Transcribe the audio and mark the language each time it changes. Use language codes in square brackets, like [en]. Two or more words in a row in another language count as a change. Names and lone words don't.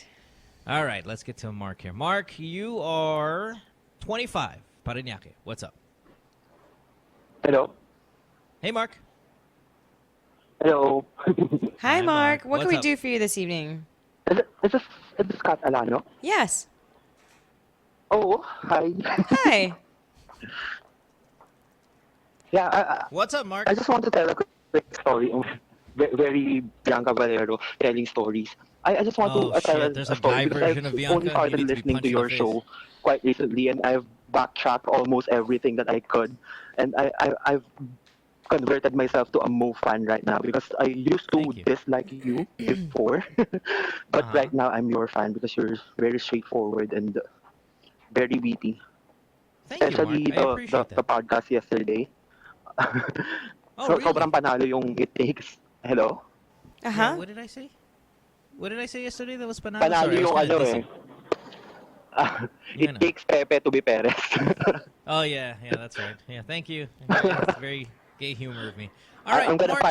[en] All right, let's get to Mark here. Mark, you are 25. Parañaque. What's up? Hello. Hey, Mark. Hello. Hi, Hi, Mark. Mark. What can What's we up? do for you this evening? Is this Kat Alano? Yes. Oh, hi. Hi. Yeah, What's up, Mark? I just want to tell a quick story. Very Bianca Valero telling stories. I just want Oh, to tell shit, there's a story guy because version I've of Bianca? only You started need to be listening punched to in the your face. show quite recently, and I've backtracked almost everything that I could. And I've converted myself to a Mo fan right now because I used to Thank you. dislike you before. But right now I'm your fan because you're very straightforward and very witty. Thank you, Mark. Especially I appreciate the that. podcast yesterday. Oh, really? [tl] Sobrang panalo yung [en] it takes. [tl] Hello? Uh [en] Yeah, huh. what did I say? What did I say yesterday that was banana? [tl] Panalo [en] Sorry, I was [tl] yung [en] kinda [tl] ano [en] dizzy. [tl] eh. [en] Yeah, I It know. takes Pepe to be Perez. Oh, yeah, that's right. Yeah, thank you. That's very gay humor of me. All right, I'm gonna Mark,